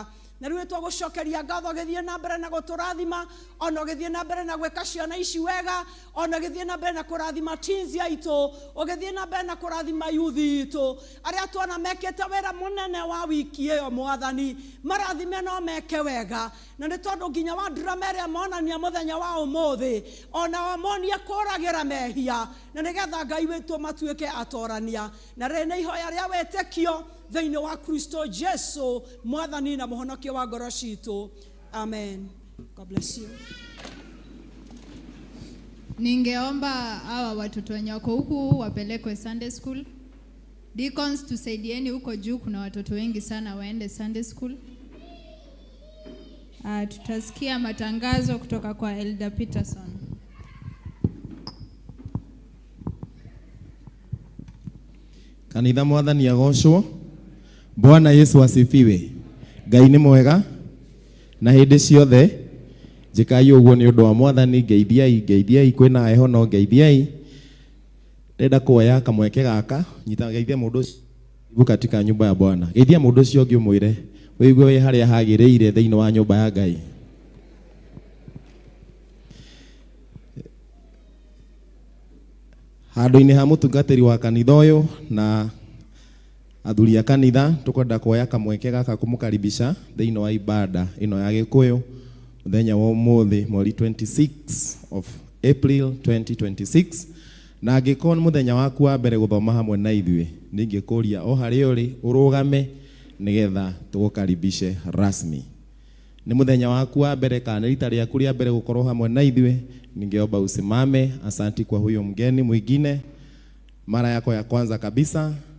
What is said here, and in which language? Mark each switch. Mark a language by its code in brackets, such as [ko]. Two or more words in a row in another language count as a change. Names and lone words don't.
[ki] Na riu twagucokeria ngatho githie na mbere na guturathima, ona githie na mbere na gweka ciana ici wega, ona githie na mbere na kurathima teens aitu, ogithie na mbere na kurathima youth itu aria twana mekete wera munene wa wiki iyo Mwathani, marathime no meke wega. Na ni tondu nginya wa drama iria monania muthenya wa umuthi ona wamonie kuragira mehia, na nigetha Ngai witu matuike atorania. Na rĩrĩ nĩ ihoya rĩa wĩtĩkio thiini wa Kristo Jesu Mwathani na muhonokia wa ngoro citu. [en] Amen. God bless you. [sw] Ningeomba hawa watoto wenye wako huku wapelekwe Sunday school. Deacons, tusaidieni huko juu, kuna watoto wengi sana waende Sunday school. Tutasikia matangazo kutoka kwa Elder Peterson. [ki] Kanitha mwathani agocwo. [sw] Bwana Yesu asifiwe. [ki] Ngai nĩ mwega na hĩndĩ ciothe. Njikai ũguo nĩ ũndũ wa mwathani. Ngeithiai kwĩna heho no ngeithiai. Ndenda kuoya kamweke gaka nyita geithia mũndũ ũcio [sw] katika nyumba ya Bwana. [ki] Geithia mũndũ ũcio ũngĩ ũmwĩre wĩigue wĩ harĩa hagĩrĩire thĩinĩ wa nyũmba ya Ngai. Handũ-inĩ ha mũtungatĩri wa kanitha ũyũ na athuri a kanitha tukwenda kuoya kamweke gaka kumukaribisha thĩinĩ wa ibada ĩno ya Gĩkũyũ mũthenya wa ũmũthĩ mweri 26 [en] of April [ki] 2026. Na angĩkorwo nĩ mũthenya waku wa mbere gũthoma hamwe na ithuĩ, ningĩkũria o harĩa ũrĩ ũrũgame nĩgetha tũgũkaribishe rasmi. Ni mũthenya waku wa mbere kana rita rĩaku rĩa mbere gũkorwo hamwe na ithuĩ, [sw] ningeomba usimame. Asanti kwa huyo mgeni mwingine, mara yako ya kwanza kabisa.